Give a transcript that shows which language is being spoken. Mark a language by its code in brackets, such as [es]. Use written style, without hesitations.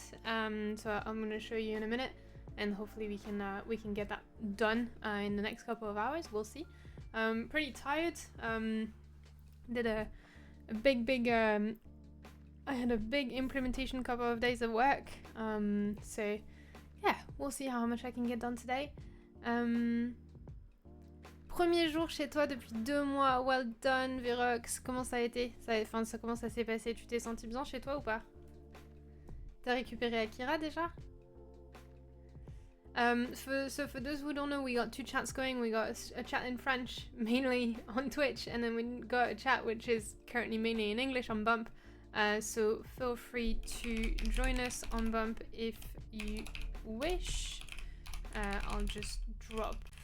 [en] So I'm gonna show you in a minute, and hopefully we can get that done in the next couple of hours. We'll see. Pretty tired. Did a big I had a big implementation couple of days of work. So yeah, we'll see how much I can get done today. [fr] Premier jour chez toi depuis 2 mois. [en] Well done, [fr] Virox. Comment ça a été? Comment ça s'est passé? Tu t'es senti bien chez toi ou pas? T'as récupéré Akira déjà? [en] So for those who don't know, we got 2 chats going. We got a chat in French, mainly on Twitch, and then we got a chat which is currently mainly in English on Bump. So feel free to join us on Bump if you wish. I'll just drop